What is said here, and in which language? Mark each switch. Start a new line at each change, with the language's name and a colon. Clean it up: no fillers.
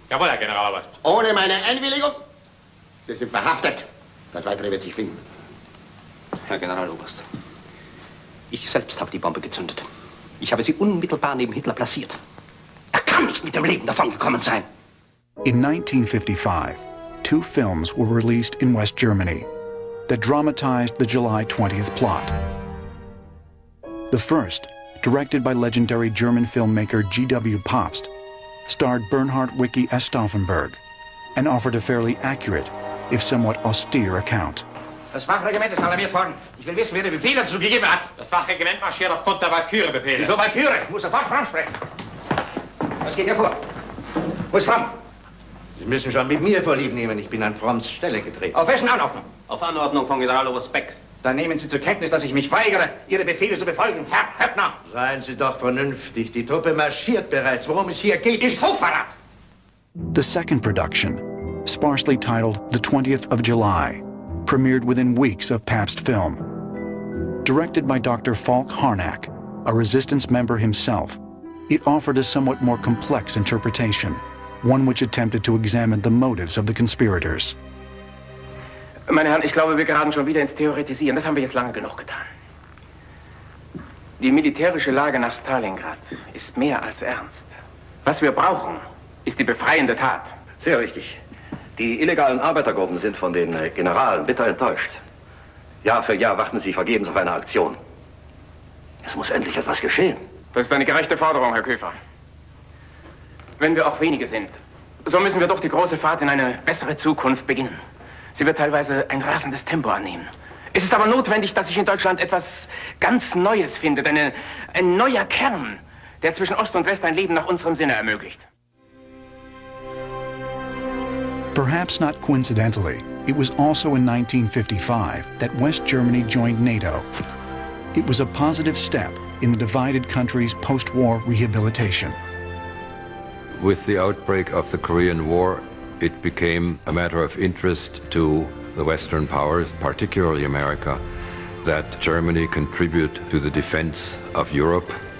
German: Jawohl, Herr Generaloberst. Ohne meine Einwilligung? Sie sind verhaftet. Das Weitere wird sich finden. Herr Generaloberst, Ich selbst habe die Bombe gezündet. Ich habe sie unmittelbar neben Hitler platziert. Er kann nicht mit dem Leben davongekommen sein.
English: In 1955, 2 films were released in West Germany that dramatized the July 20th plot. The first, directed by legendary German filmmaker G.W. Pabst, starred Bernhard Wicki as Stauffenberg and offered a fairly accurate, if somewhat austere account.
German: Das Wachregiment ist alarmiert worden. Ich will wissen, wer die Befehle dazu gegeben hat. Das Wachregiment marschiert aufgrund der Valkyrie-Befehle. Wieso Valkyrie? Ich muss sofort Fromm sprechen. Was geht hier vor? Wo ist Fromm? Sie müssen schon mit mir Vorlieb nehmen. Ich bin an Fromms Stelle getreten. Auf wessen Anordnung? Auf Anordnung von Generaloberst Beck. Dann nehmen Sie zur Kenntnis, dass ich mich weigere, Ihre Befehle zu befolgen, Herr Höppner. Seien Sie doch vernünftig. Die Truppe marschiert bereits. Worum es hier geht, ist Hochverrat.
English: The second production, sparsely titled The 20th of July, premiered within weeks of Pabst film. Directed by Dr. Falk Harnack, a resistance member himself, it offered a somewhat more complex interpretation, one which attempted to examine the motives of the conspirators.
German: Meine Herren, ich glaube, wir geraten schon wieder ins Theoretisieren. Das haben wir jetzt lange genug getan. Die militärische Lage nach Stalingrad ist mehr als ernst. Was wir brauchen, ist die befreiende Tat. Sehr richtig. Die illegalen Arbeitergruppen sind von den Generalen bitter enttäuscht. Jahr für Jahr warten sie vergebens auf eine Aktion. Es muss endlich etwas geschehen. Das ist eine gerechte Forderung, Herr Köfer. Wenn wir auch wenige sind, so müssen wir doch die große Fahrt in eine bessere Zukunft beginnen. Sie wird teilweise ein rasendes Tempo annehmen. Es ist aber notwendig, dass sich in Deutschland etwas ganz Neues findet. Ein neuer Kern, der zwischen Ost und West ein Leben nach unserem Sinne ermöglicht.
English: Perhaps not coincidentally, it was also in 1955 that West Germany joined NATO. It was a positive step in the divided country's post-war rehabilitation. With the outbreak of the Korean War, it became a matter of interest to the Western powers, particularly America, that Germany contribute to the defense of Europe.